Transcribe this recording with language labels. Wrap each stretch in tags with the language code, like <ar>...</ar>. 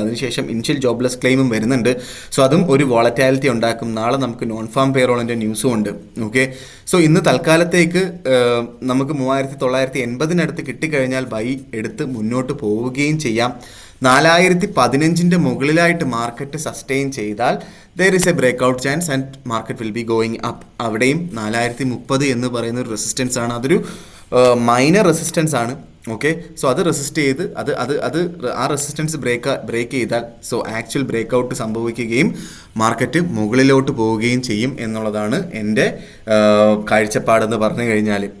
<ml>അതിനുശേഷം initial jobless ക്ലെയിമും വരുന്നുണ്ട്. So അതും ഒരു വോളറ്റാലിറ്റി ഉണ്ടാക്കും. നാളെ നമുക്ക് നോൺ ഫാം പേറോളിൻ്റെ ന്യൂസും ഉണ്ട്. ഓക്കെ, സോ ഇന്ന് തൽക്കാലത്തേക്ക് നമുക്ക് 3980 കിട്ടിക്കഴിഞ്ഞാൽ ബൈ എടുത്ത് മുന്നോട്ട് പോവുകയും ചെയ്യാം. 4015 മുകളിലായിട്ട് മാർക്കറ്റ് സസ്റ്റെയിൻ ചെയ്താൽ</ml> <en>there is a breakout chance and market will be going up.</en> <ml>അവിടെയും 4030 എന്ന് പറയുന്ന ഒരു റെസിസ്റ്റൻസ് ആണ്. അതൊരു മൈനർ റെസിസ്റ്റൻസ് ആണ്. ഓക്കെ, സോ അത് റെസിസ്റ്റ് ചെയ്ത് ആ റെസിസ്റ്റൻസ് ബ്രേക്ക് ചെയ്താൽ സോ ആക്ച്വൽ ബ്രേക്ക് ഔട്ട് സംഭവിക്കുകയും മാർക്കറ്റ് മുകളിലോട്ട് പോവുകയും ചെയ്യും എന്നുള്ളതാണ് എൻ്റെ കാഴ്ചപ്പാടെന്ന് പറഞ്ഞു കഴിഞ്ഞാൽ.</ml>